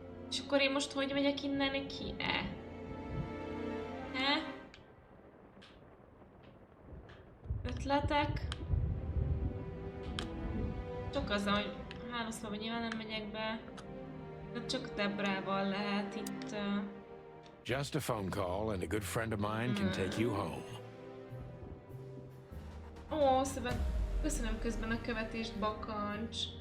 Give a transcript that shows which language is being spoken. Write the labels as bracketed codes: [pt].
[hu] És akkor én most hogy megyek innen ki? Ötletek? Csak azzal, hogy hálószobában nyilván nem megyek be. De csak Debrával lehet itt... [en] Just a phone call and a good friend of mine can take you home. [hu] Ó, szépen köszönöm közben a követést, bakancs.